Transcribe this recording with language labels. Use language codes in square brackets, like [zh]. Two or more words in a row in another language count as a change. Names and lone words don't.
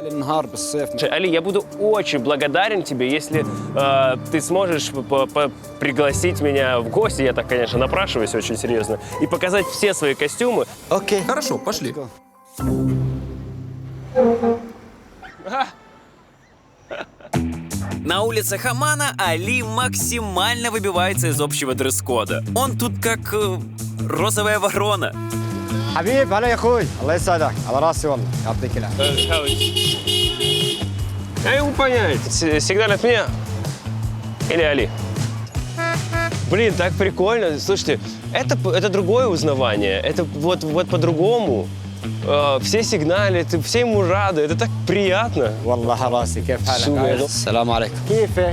[ru] Али, я буду очень благодарен тебе, если ты сможешь пригласить меня в гости, я так, конечно, напрашиваюсь очень серьезно, и показать все свои костюмы. Окей. Хорошо, пошли. На улицах Аммана Али максимально выбивается из общего дресс-кода. Он тут как розовая ворона. [ar] حبيب هلا يا اخوي الله يسعدك على راسي والله يعطيك العافيه. [ru] Я не могу понять, сигнал от меня или Али? Блин, так прикольно. Слушайте, это другое узнавание. Это вот по-другому. Все сигналят, все ему рады. Это так приятно. [ar] سلام عليكم. كيفك.